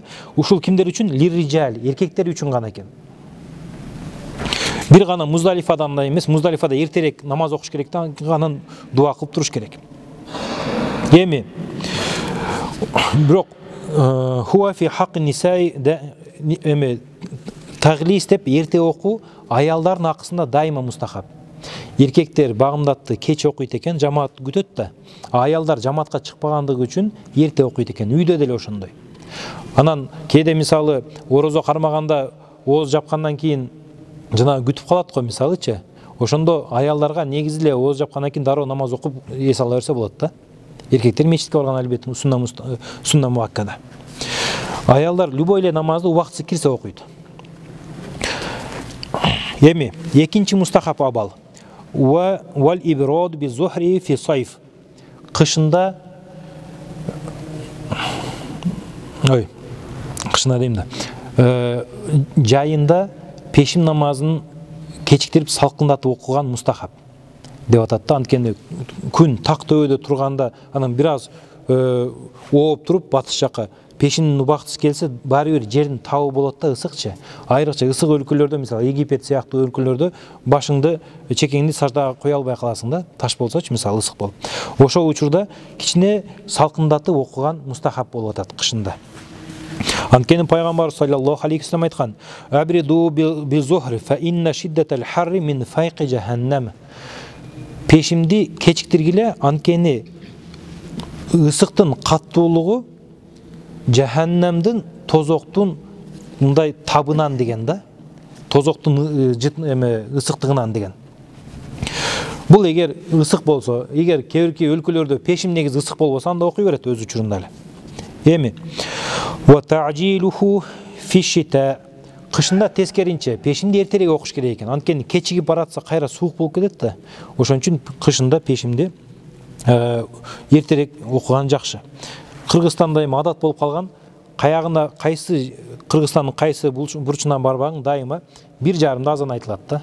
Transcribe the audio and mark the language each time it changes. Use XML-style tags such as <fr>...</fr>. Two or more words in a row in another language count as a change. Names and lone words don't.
<ky>Ушул кимдер үчүн? Лирrijal, эркектер үчүн гана экен. Бир гана Муздалифадан да эмес, Муздалифада эртерээк намаз окуш керек да, анан дуа кылып туруш керек. Эми бирок</ky> <ar>هو في حق النساء</ar> <ky>да эми таглис деп эрте окуу аялдардын акысында дайыма мустахаб. Эркектер багымдатты кеч окуйт экен, жамаат күтөт да. Аялдар жамаатка чыкпагандыгы үчүн эрте окуйт экен. Үйдө деле ошондой. Анан кээде мисалы орозо кармаганда ооз жапкандан кийин жана күтүп калат го мисалычы. Ошондо аялдарга негизи эле ооз жапкандан кийин дароо намаз окуп эс ала берсе болот да. Эркектер мечитке барган албетте сунна муаккада. Аялдар любой эле намазды убактысы кирсе окуйт. Эми экинчи мустахаб абал.</ky> <ar>والإبراد بالظهر في الصيف.</ar> <ky>Кышында кышында дейм да. Жайында пешим намазын кечиктирип салкындатып окуган мустахаб деп атат да. Анткени күн так төбөдө турганда анан бир аз ооп туруп батыш жака пешинин убактысы келсе, баары бир жердин табы болот да, ысыкчы. Айрыкча ысык өлкөлөрдө, мисалы Египет сыяктуу өлкөлөрдө башыңды, чекеңди саждага кое албай каласың да, таш болсочу, мисалы ысык болуп. Ошол учурда кичине салкындатып окуган мустахаб болуп атат кышында. Анткени пайгамбар</ky> <ar>صلى الله عليه وسلم</ar> <ky>айткан:</ky> <ar>"أبردوا بالظهر فإن شدة الحر من فيح جهنم."</ar> <ky>Пешимди кечиктиргиле, анткени ысыктын каттуулугу жаханнамдын тозоктун мындай табынан деген да. Тозоктун ысыктыгынан деген. Бул эгер ысык болсо, эгер кээбирки өлкөлөрдө пешим негизи ысык болбосо, анда окуй берет өз учурунда эле.</ky> <ar>Эми وتعجيله في الشتاء.</ar> <ky>Кышында тескеринче пешимди эртерээк окуш керек экен. Анткени кечигип баратса кайра суук болуп кетет да. Ошон үчүн кышында пешимди эртерээк окуган жакшы. Кыргызстанда эми адат болуп калган, каягына кайсы Кыргызстандын кайсы бурчунан барбаң, дайыма 1:30 азан айтылат да.</ky>